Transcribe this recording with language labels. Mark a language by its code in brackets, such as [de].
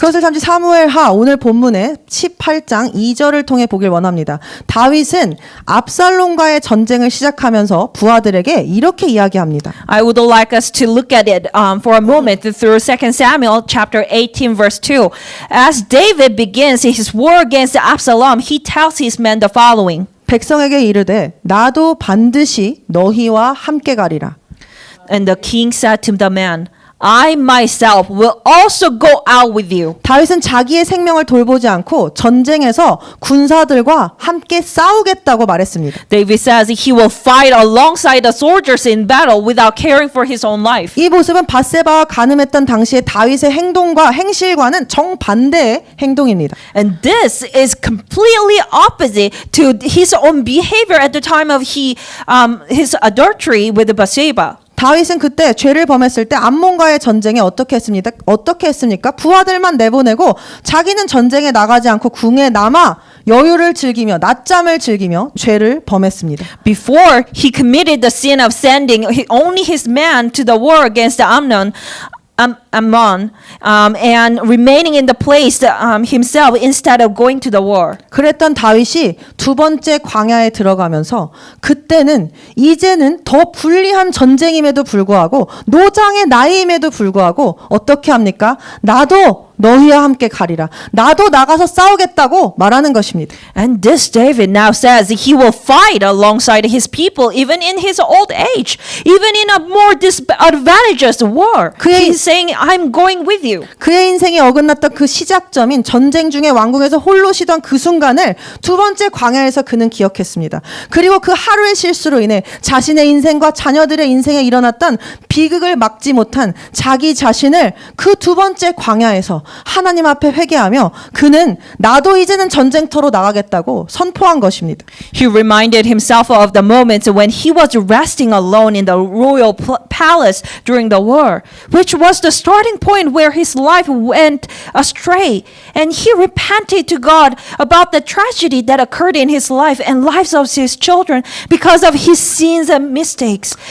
[ko] 그것을 잠시 사무엘하 오늘 본문의 18장 2절을 통해 보길 원합니다. 다윗은 압살롬과의 전쟁을 시작하면서 부하들에게 이렇게 이야기합니다. [en] I would like us to look at it for a moment through 2 Samuel chapter 18 verse 2. As David begins his war against Absalom, he tells his men the following. [ko] 백성에게 이르되 나도 반드시 너희와 함께 가리라. [en] And the king said to the man, I myself will also go out with you. [ko] 다윗은 자기의 생명을 돌보지 않고 전쟁에서 군사들과 함께 싸우겠다고 말했습니다. [en] David says he will fight alongside the soldiers in battle without caring for his own life. [ko] 이 모습은 밧세바와 간음했던 당시의 다윗의 행동과 행실과는 정반대의 행동입니다. [en] And this is completely opposite to his own behavior at the time of his adultery with Bathsheba. [ko] 다윗은 그때 죄를 범했을 때 암몬과의 전쟁에 어떻게 했습니까? 부하들만 내보내고 자기는 전쟁에 나가지 않고 궁에 남아 여유를 즐기며 낮잠을 즐기며 죄를 범했습니다. [en] Before he committed the sin of sending only his man to the war against Ammon, and remaining in the place himself instead of going to the war. [ko] 그랬던 다윗이 두 번째 광야에 들어가면서 그때는 이제는 더 불리한 전쟁임에도 불구하고 노장의 나이임에도 불구하고 어떻게 합니까? 나도 너희와 함께 가리라. 나도 나가서 싸우겠다고 말하는 것입니다. [en] And this David now says that he will fight alongside his people even in his old age, even in a more disadvantageous war. He's saying, I'm going with you. [ko] 그의 인생이 어긋났던 그 시작점인 전쟁 중에 왕궁에서 홀로 쉬던 그 순간을 두 번째 광야에서 그는 기억했습니다. 그리고 그 하루의 실수로 인해 자신의 인생과 자녀들의 인생에 일어났던 비극을 막지 못한 자기 자신을 그 두 번째 광야에서 하나님 앞에 회개하며 그는 나도 이제는 전쟁터로 나가겠다고 선포한 것입니다. [en] He reminded himself of the moments when he was resting alone in the royal palace during the war, which was the starting point where his life went astray. And he repented to God about the tragedy that occurred in his life and lives of his children because of his sins and mistakes.